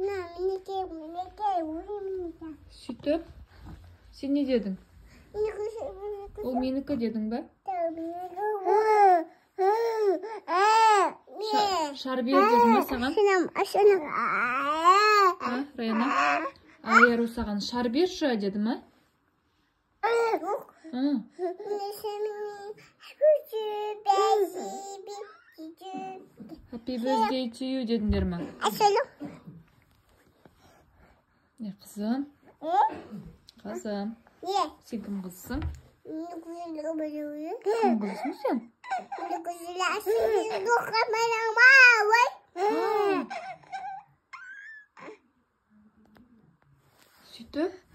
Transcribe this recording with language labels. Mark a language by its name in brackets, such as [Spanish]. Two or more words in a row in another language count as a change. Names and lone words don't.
[Kazakh] Сөйтіп, сен не дедің? Ол менікі дедің ба? Шар бер дедің ма саған? Раяна, Аяру саған шар берші деді ма? [English] Happy birthday to you [Kazakh] дедіңдер ма? Қызым. Қызым. Сен кім қызсың? Кім қызсың сен? Сөйтіп?